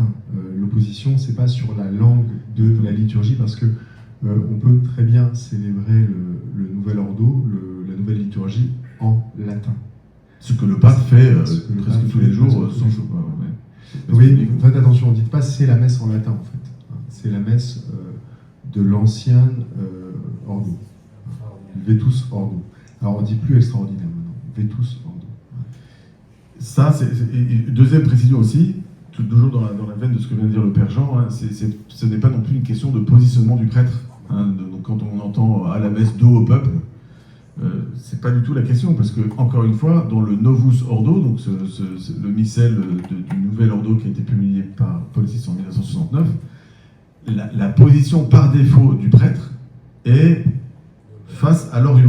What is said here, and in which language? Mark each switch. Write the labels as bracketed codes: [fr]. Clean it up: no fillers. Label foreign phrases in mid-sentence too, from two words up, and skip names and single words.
[fr] L'opposition, c'est pas sur la langue de la liturgie, parce que on peut très bien célébrer le nouvel ordo, la nouvelle liturgie en latin. Ce que le pape fait Ce que le presque pape tous fait les jours presque tous sans les choix. jours. Ouais. Oui, faites attention, dites pas c'est la messe en latin en fait. C'est la messe de l'ancien ordo. [la] Vetus ordo. [fr] Alors on dit plus extraordinaire maintenant. [la] Vetus ordo. [fr] Ça, et deuxième précision aussi, toujours dans la veine de ce que vient de dire le Père Jean, hein, ce n'est pas non plus une question de positionnement du prêtre. Hein, donc quand on entend à la messe dos au peuple, c'est pas du tout la question, parce que, encore une fois, dans le [la] Novus Ordo, [fr] donc le missel du nouvel ordo qui a été publié par Paul VI en 1969, la position par défaut du prêtre est face à l'Orient.